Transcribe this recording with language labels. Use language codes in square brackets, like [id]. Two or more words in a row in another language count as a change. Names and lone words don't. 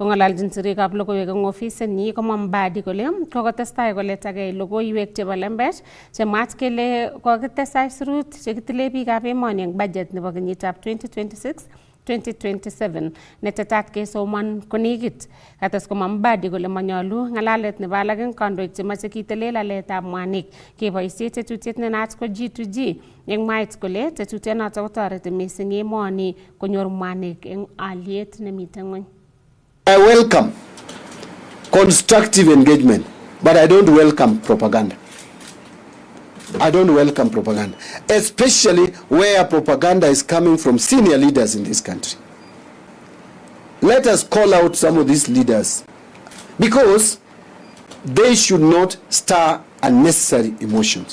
[kln] Kong'ololjin sirikab logoiwek eng ofisinyi komwa Mbadi kole kokotestai koletagei logoiwek chebo lembech chemwaat kele kokitesak aisurut chekitile biikab emoni eng budget nebo kenyitab 2026-2027 netetat kesoman konekit. Kates komwa Mbadi kole manyolu ng'alalet nebo alak eng kandoik chemache kitile laletab mwanik keboisie tetutiet nenaat ko G2G eng mwaet kole tetutyonoto kotoreti mising emoni konyor mwanik eng aliet nemite ng'ony. [en] I welcome constructive engagement, but I don't welcome propaganda. I don't welcome propaganda, especially where propaganda is coming from senior leaders in this country. Let us call out some of these leaders because they should not stir unnecessary emotions.